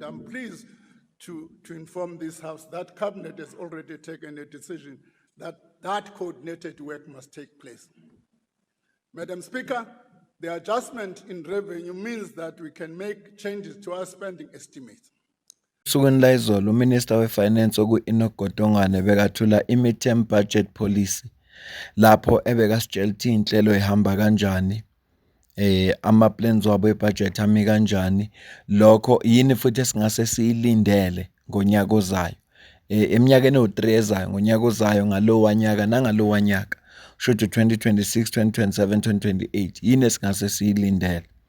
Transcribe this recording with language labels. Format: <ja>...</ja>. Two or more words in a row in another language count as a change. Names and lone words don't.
<en>I'm pleased to inform this House that Cabinet has already taken a decision that coordinated work must take place. Madam Speaker, the adjustment in revenue means that we can make changes to our spending estimates.</en> <zu>Sukwini la izolo uMinister weFinance oku-Enoch Godongwana bekathula i-</zu> <en>midterm budget policy</en> <zu>lapho ebekasitshela ukuthi inhlelo ihamba kanjani, ama-plans wabo ebudget ami kanjani. Lokho yini futhi esingase siyilindele ngonyaka ozayo, eminyakeni o3 ezayo, ngonyaka ozayo, ngalowo wanyaka nangalowo wanyaka, shothi 2026, 2027, 2028, yini esingase siyilindele.</zu>